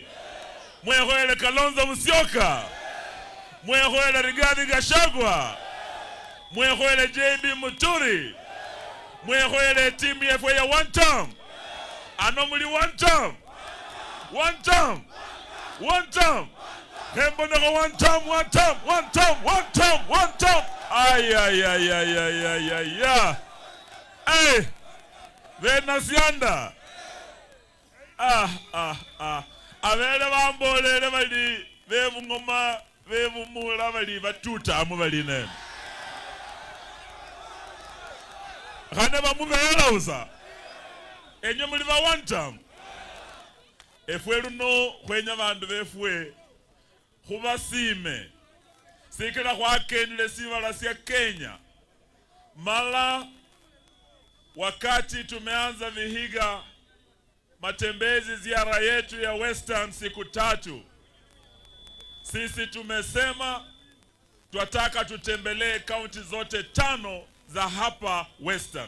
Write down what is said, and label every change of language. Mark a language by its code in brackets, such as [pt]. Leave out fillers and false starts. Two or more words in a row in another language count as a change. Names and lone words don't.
[luy] mwehwele Kalonzo Musyoka, mwehwele Rigathi Gachagua, mwehwele JB Muturi, mwehwele timu yefu ya [en] one term. [luy] Ano muli [en] one term. [luy] Hembo nako [en] one term. [luy] Ay. Ay. Venasianda. Avele bambolele bali bevungoma bevumula bali batuta amubali ne. Khane bamuvela usa. Enye muli ba [en] one term. [luy] Efwe luno khwenya bandu befwe khubasime. Sikira khwakenile sivala sya Kenya. [sw] Mala wakati tumeanza Vihiga matembezi ziara yetu ya Western siku 3, sisi tumesema tunataka tutembelee kaunti zote 5 za hapa Western.